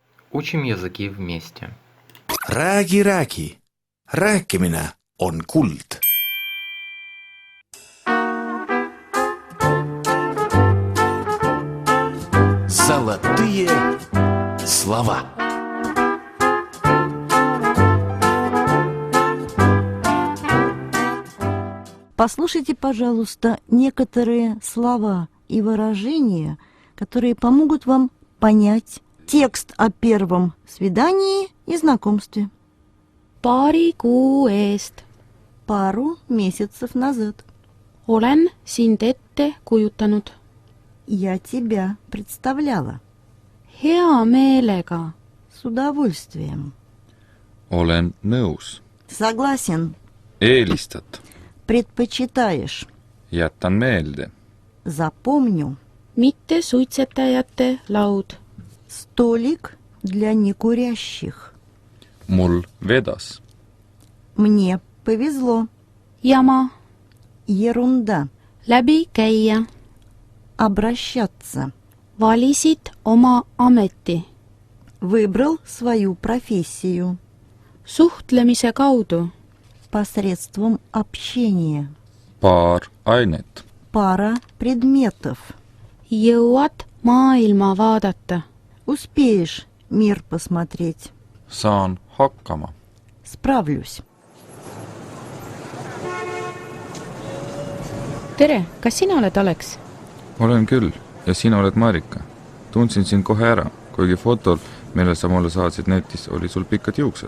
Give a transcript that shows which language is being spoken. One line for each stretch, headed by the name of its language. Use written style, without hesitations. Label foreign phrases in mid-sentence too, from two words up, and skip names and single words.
Russian: Учим языки вместе.
Estonian: Räägi. Rääkimine on kuld.
Russian: Золотые слова. Послушайте, пожалуйста, некоторые слова и выражения, которые помогут вам понять текст о первом свидании и знакомстве.
Estonian: Paari kuu eest
Russian: Пару месяцев назад.
Estonian: olen sind ette kujutanud.
Russian: Я тебя представляла.
Estonian: Hea meelega.
Russian: С удовольствием.
Estonian: Olen nõus.
Russian: Согласен.
Estonian: Eelistad.
Russian: Предпочитаешь.
Estonian: Jätan meelde.
Russian: Запомню.
Estonian: Mitte suitsetajate laud.
Russian: Столик для некурящих.
Estonian: Mul vedas.
Russian: Мне повезло.
Estonian: Jama.
Russian: Ерунда.
Estonian: Läbi käia.
Russian: Обращаться.
Estonian: Valisid oma ameti.
Russian: Выбрал свою профессию.
Estonian: Suhtlemise kaudu.
Russian: Посредством общения.
Estonian: Paar ainet.
Russian: Пара предметов.
Estonian: Jõuad maailma vaadata.
Russian: Успеешь мир посмотреть.
Estonian: Saan hakkama.
Russian: Справлюсь.
Estonian: Tere, kas sina oled Alex? Olen küll. Ja sina oled Marika. Tundsin sind kohe ära, kuigi fotol, mille sa mulle saatsid netis, oli sul pikad juuksed.